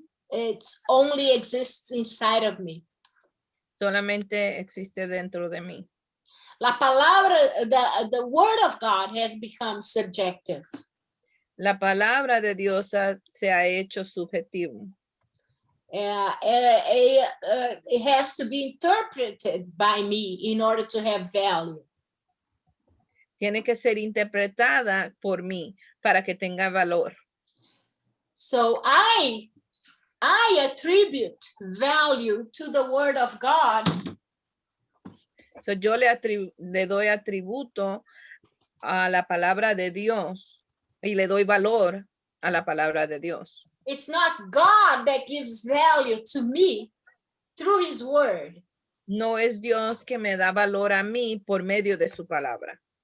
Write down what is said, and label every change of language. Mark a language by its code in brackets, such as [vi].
[en] It only exists inside of me. [es] Solamente existe dentro de mí. La palabra, [en] the word of God has become subjective. [es] La palabra de Dios se ha hecho subjetivo. [en] It has to be interpreted by me in order to have value. [es] Tiene que ser interpretada por mí para que tenga valor. [en] So I attribute value to the word of God. [es] So yo le doy atributo a la palabra de Dios y le doy valor a la palabra de Dios. [en] It's not God that gives value to me through his word. [es] No es Dios que me da valor a mí por medio de su palabra.